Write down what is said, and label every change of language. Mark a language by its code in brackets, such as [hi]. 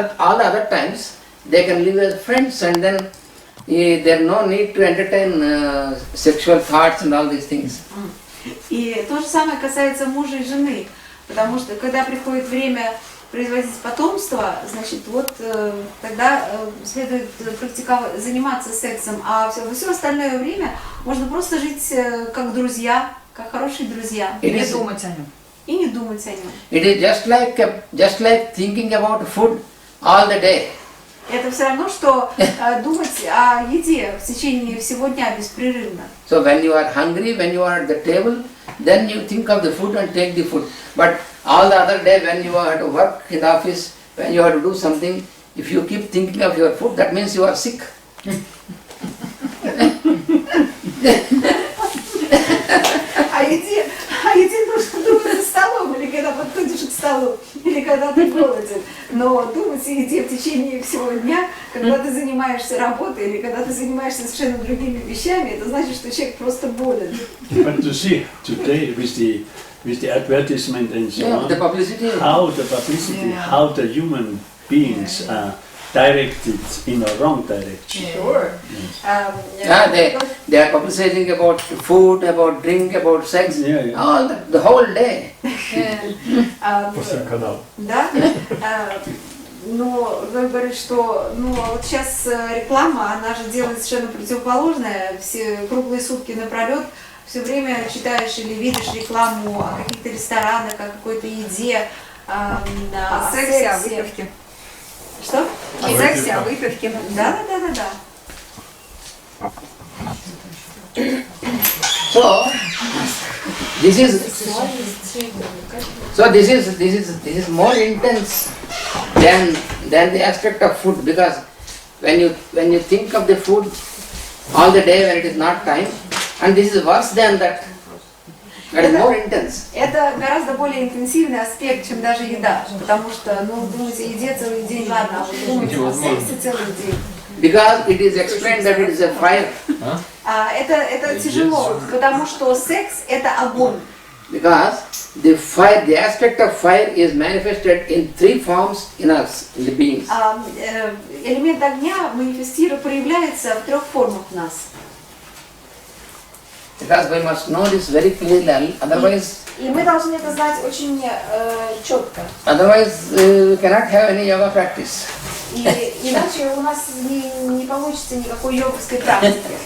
[en] All the other times they can live as friends, and then there is no need to entertain sexual thoughts and all these things. [ru] И то же самое касается мужа и жены, потому что когда приходит время производить потомство, значит, вот тогда следует заниматься сексом, а все остальное время можно просто жить как друзья, как хорошие друзья. И не думать о нем. И не думать о нем. [en] It is just like thinking about food all the day. [ru] Это все равно, что думать о еде в течение всего дня беспрерывно. [en] So when you are hungry, when you are at the table, then you think of the food and take the food. But all the other day when you are to work in the office, when you have to do something, if you keep thinking of your food, that means you are sick. [ru] О еде нужно думать за столом, или когда подходишь к столу, или когда ты голоден. Но думать о еде в течение всего дня, когда ты занимаешься работой, или когда ты занимаешься совершенно другими вещами, это значит, что человек просто болен. [en] But to see today with the advertisement and so on, the publicity, how the human beings are directed in a wrong direction. Sure. They are publicizing about food, about drink, about sex, all the whole day. [ru] По всем каналам. Да? Но вы говорите, что вот сейчас реклама, она же делает совершенно противоположное. Все круглые сутки напролет все время читаешь или видишь рекламу о каких-то ресторанах, о какой-то еде, о сексе, о выпивке. Что? О сексе, о выпивке. Да. [en] So this is more intense than the aspect of food, because when you think of the food all the day when it is not time, and this is worse than that. That is more intense. [ru] Это гораздо более интенсивный аспект, чем даже еда, потому что, думать о еде целый день, ладно, а вот думать о сексе целый день. [en] Because it is explained that it is a fire. [ru] Это тяжело, потому что секс это огонь. [en] Because the aspect of fire is manifested in three forms in us, in the beings. [ru] Элемент огня проявляется в трех формах в нас. [en] Because we must know this very clearly, otherwise. [ru] И мы должны это знать очень четко. [en] Otherwise, we cannot have any yoga practice. [ru] И иначе у нас не получится никакой йоговской практики.